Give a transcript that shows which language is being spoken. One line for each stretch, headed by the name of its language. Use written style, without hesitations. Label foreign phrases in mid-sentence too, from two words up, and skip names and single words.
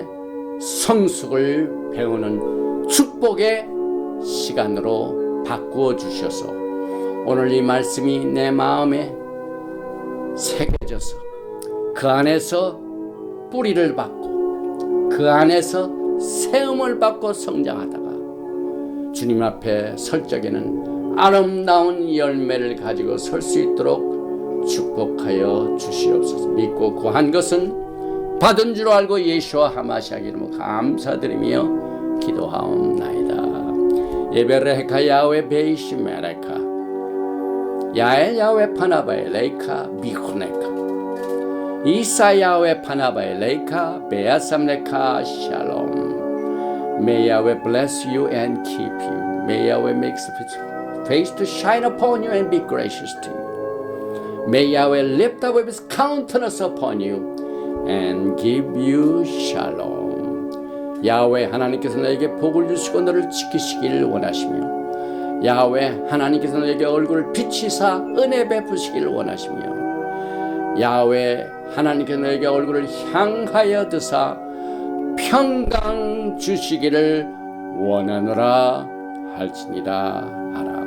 Korean: 성숙을 배우는 축복의 시간으로 바꾸어 주셔서 오늘 이 말씀이 내 마음에 새겨져서 그 안에서 뿌리를 받고 그 안에서 세움을 받고 성장하다가 주님 앞에 설 적에는 아름다운 열매를 가지고 설 수 있도록 축복하여 주시옵소서. 믿고 구한 것은 받은 줄 알고 예수와 하마시아 이름으로 감사드리며 기도하옵나이다.
Hebrew: יברכך יהוה וישמרך יאר יהוה פניו אליך ויחנך ישא יהוה פניו אליך וישם לך שלום.
English: May Yahweh bless you and keep you. May Yahweh make his face to shine upon you and be gracious to you. May Yahweh lift up his countenance upon you and give you shalom.
Korean: 야훼 하나님께서 너에게 복을 주시고 너를 지키시길 원하시며 야훼 하나님께서 너에게 얼굴을 비치사 은혜 베푸시길 원하시며 야훼 하나님께서 너에게 얼굴을 향하여 드사 평강 주시기를 원하노라 할지니라 하라.